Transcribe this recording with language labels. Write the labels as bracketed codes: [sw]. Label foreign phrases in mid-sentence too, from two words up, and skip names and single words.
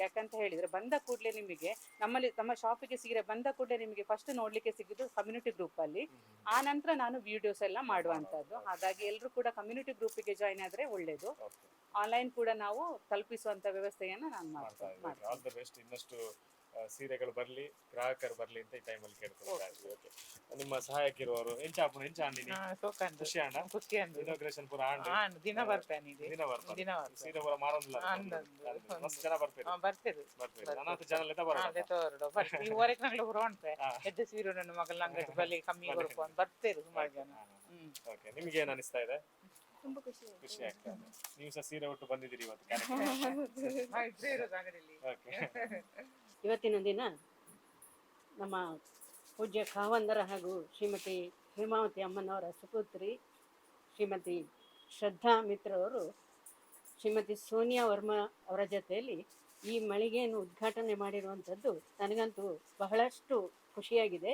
[kn] ಯಾಕಂತ ಹೇಳಿದ್ರೆ ಬಂದ ಕೂಡಲೇ ನಿಮಗೆ ನಮ್ಮ ಶಾಪಿಗೆ ಸೀರೆ ಬಂದ ಕೂಡಲೇ ನಿಮಗೆ ಫಸ್ಟ್ ನೋಡ್ಲಿಕ್ಕೆ ಸಿಗೋದು [en] community group [kn] ಅಲ್ಲಿ. ಆ ನಂತರ ನಾನು ವಿಡಿಯೋಸ್ ಎಲ್ಲ ಮಾಡುವಂತದ್ದು. ಹಾಗಾಗಿ ಎಲ್ಲರೂ ಕೂಡ ಕಮ್ಯುನಿಟಿ ಗ್ರೂಪಿಗೆ ಜಾಯ್ನ್ ಆದ್ರೆ ಒಳ್ಳೇದು. ಆನ್ಲೈನ್ ಕೂಡ ನಾವು ತಲುಪಿಸುವಂತ ವ್ಯವಸ್ಥೆಯನ್ನು ನಾನು ಮಾಡ್ತೇನೆ. [en] all the best. [kn] ಇನ್ನಷ್ಟು ಸೀರೆಗಳು ಬರ್ಲಿ, ಗ್ರಾಹಕರು ಬರ್ಲಿ ಅಂತ ಈ ಟೈಮಲ್ಲಿ ಕೇಳ್ಕೊಳ್ತಾರೆ. ನಿಮ್ಮ ಸಹಾಯಕ್ಕಿರುವವರು [tcy] ಎಂಚಾಪುನ ಎಂಚಾಂಡಿನಿ ಖುಷಿ ಆಂಡ ಇನಾಗ್ರೇಷನ್ ಪೂರ ಆಂಡ್ [kn] ದಿನ ಬರ್ತಾನೆ ಸೀರೆ ಪೂರ ಮಾರೋದಿಲ್ಲ ಮಸ್ತ್ ಜನ ಬರ್ತೀರಿ ಅನಾಥ ಜನ ಇವರೆಗೆ ನಂಗೆ ಹೊರಡ್ತೆ ಎದ್ದು ಸೀರೆ ನನ್ನ ಮಗಳ ಅಂಗಡಿ ಬಲಿ ಕಮ್ಮಿ ಬರ್ಕೊಂಡು ಬರ್ತೀರಿ ಸುಮಾರು ಜನ. ಓಕೆ, ನಿಮ್ಗೆ ಏನ್ ಅನಿಸ್ತಾ ಇದೆ? ತುಂಬಾ ಖುಷಿ ಆಗ್ತಾ ಇದೆ. ನೀವು ಸಹ ಸೀರೆ ಉಟ್ಟು ಬಂದಿದ್ದೀರಿ ಇವತ್ತು. ಓಕೆ, ಇವತ್ತಿನ ದಿನ ನಮ್ಮ ಪೂಜ್ಯ ಖಾವಂದರ ಹಾಗೂ ಶ್ರೀಮತಿ ಹೇಮಾವತಿ ಅಮ್ಮನವರ ಸುಪುತ್ರಿ ಶ್ರೀಮತಿ ಶ್ರದ್ಧಾ ಮಿತ್ರ ಅವರು ಶ್ರೀಮತಿ ಸೋನಿಯಾ ವರ್ಮಾ ಅವರ ಜೊತೆಯಲ್ಲಿ ಈ ಮಳಿಗೆಯನ್ನು ಉದ್ಘಾಟನೆ ಮಾಡಿರುವಂಥದ್ದು ನನಗಂತೂ ಬಹಳಷ್ಟು ಖುಷಿಯಾಗಿದೆ.